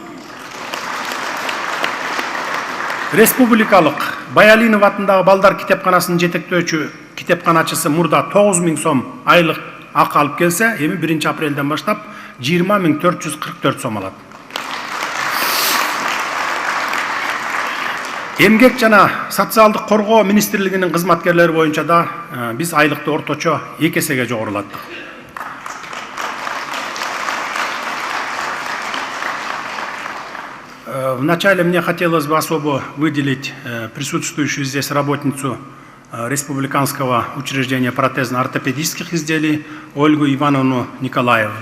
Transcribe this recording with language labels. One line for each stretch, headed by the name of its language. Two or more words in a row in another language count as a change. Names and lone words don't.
Kyrgyz: Республикалык Баялинов атындагы балдар китепканасынын жетектөөчү китепканачысы мурда 9.000 сом айлык акы алып келсе, эми 1 апрелден баштап 20.444 сом алат. Эмгек жана социалдык коргоо министрлигинин кызматкерлери боюнча да биз айлыкты орточо 2 эсеге жогорулаттык.
Russian: Вначале мне хотелось бы особо выделить присутствующую здесь работницу Республиканского учреждения протезно-ортопедических изделий Ольгу Ивановну Николаевну.